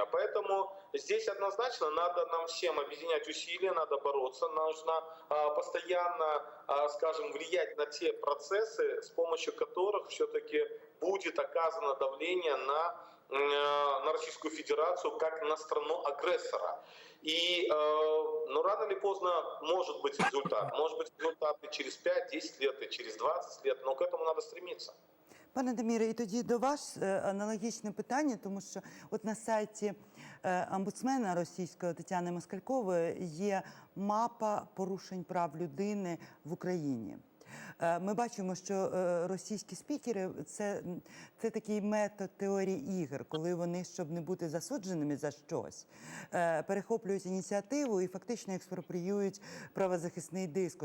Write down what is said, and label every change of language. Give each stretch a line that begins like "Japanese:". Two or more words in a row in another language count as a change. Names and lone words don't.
Russian: Поэтому здесь однозначно надо нам всем объединять усилия, надо бороться, нужно постоянно, скажем, влиять на те процессы, с помощью которых все-таки будет оказано давление на Российскую Федерацию как на страну-агрессора. И рано или поздно может быть результат. Может быть результат и через 5-10 лет, и через 20 лет, но к этому надо стремиться.
Ukrainian: Пане Даміре, і тоді до вас аналогічне питання, тому що от на сайті омбудсмена російського Тетяни Москалькової є мапа порушень прав людини в Україні. Ми бачимо, що російські спікери – це такий метод теорії ігор, коли вони, щоб не бути засудженими за щось, перехоплюють ініціативу і фактично експропріюють правозахисний дискурс.